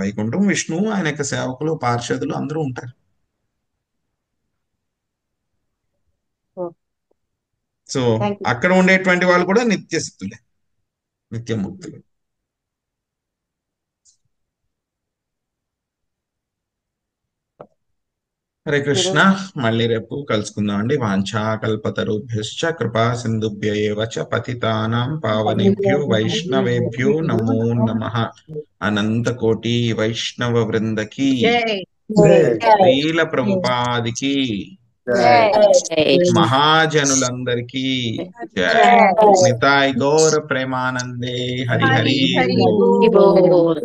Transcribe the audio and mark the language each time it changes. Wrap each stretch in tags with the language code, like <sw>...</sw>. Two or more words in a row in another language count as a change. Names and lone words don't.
<te>వైకుంఠం విష్ణువు, ఆయన యొక్క సేవకులు, పార్షదులు అందరూ ఉంటారు. సో అక్కడ ఉండేటువంటి వాళ్ళు కూడా నిత్య సిద్ధులే, నిత్య ముక్తులు.</te> <sa>హరే కృష్ణ.</sa> <te>మళ్ళీ రేపు కలుసుకుందాం అండి.</te> <sa>వాంఛాకల్పతరుభ్యశ్చ కృపా సింధుభ్య ఏవ చ పతితానాం పావనేభ్యో వైష్ణవేభ్యో నమో నమః.</sa> <te>అనంత కోటి వైష్ణవ వృందకి, శ్రీల ప్రభుపాదికి, మహాజనులందరికీ జై.</te> <bn>నితాయ్ గౌర ప్రేమానందే. హరి హరి బోల్.</bn>